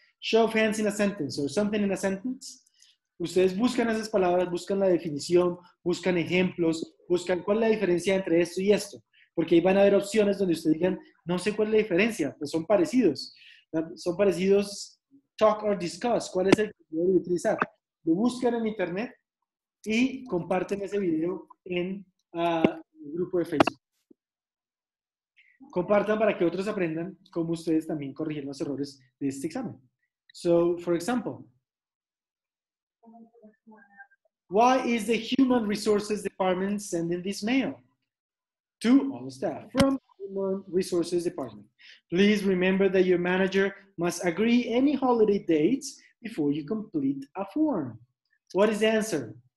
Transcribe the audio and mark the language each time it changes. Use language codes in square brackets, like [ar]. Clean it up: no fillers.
[en] Show of hands in a sentence, or something in a sentence. [es] Ustedes buscan esas palabras, buscan la definición, buscan ejemplos, buscan cuál es la diferencia entre esto y esto. Porque ahí van a haber opciones donde ustedes digan, no sé cuál es la diferencia, pues son parecidos. Son parecidos, talk or discuss, ¿cuál es el que yo debo utilizar? Lo buscan en internet y comparten ese video en el grupo de Facebook. Compartan para que otros aprendan cómo ustedes también corrigen los errores de este examen. [en] So, for example, Why is the Human Resources Department sending this mail? To all staff from Human Resources Department. Please remember that your manager must agree any holiday dates before you complete a form. What is the answer?